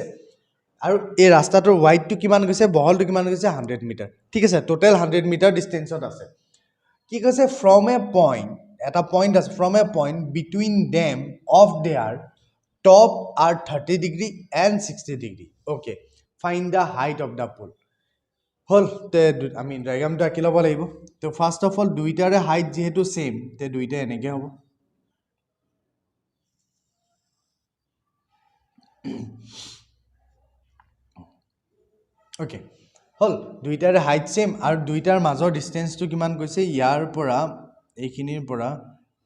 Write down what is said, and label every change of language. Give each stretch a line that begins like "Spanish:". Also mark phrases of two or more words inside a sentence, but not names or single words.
Assamese: আৰু এই ৰাস্তাটোৰ ওয়াইডটো কিমান গৈছে বহলটো কিমান গৈছে 100 মিটাৰ ঠিক আছে
English: total 100 metre
Assamese: ডিসটেন্সত আছে কি কৈছে
English: from a point
Assamese: এটা পইণ্ট আছে
English: from a point between them of their top are 30 degree and 60 degree okay find the height of the pole
Assamese: হল তে আমি ডায়াগ্রামটো আঁকি ল'ব লাগিব তো
English: first of all
Assamese: দুইটাৰে হাইট যেহেতু সেম তে দুইটা এনেকে হ'ব ওকে হল দুইটাৰে হাইট সেম আৰু দুইটাৰ মাজৰ ডিসটেন্সটো কিমান কৈছে ইয়াৰ পৰা এইখিনিৰ পৰা